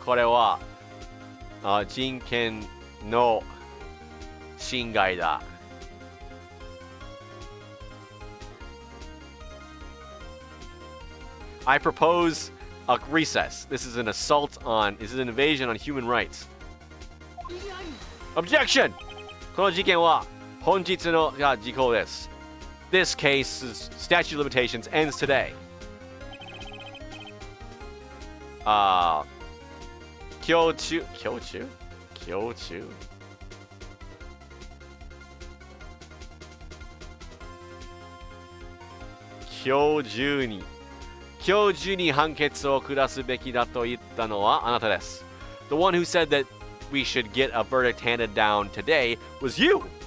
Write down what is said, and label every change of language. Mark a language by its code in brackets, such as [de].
[ja] これは人権の侵害だ. [en] I propose a recess. This is an invasion on human rights. Objection! [ja] この事件は本日の時効です. [en] This case's statute of limitations ends today. [ja] 今日中に判決を下すべきだと言ったのはあなたです. [en] The one who said that we should get a verdict handed down today was you.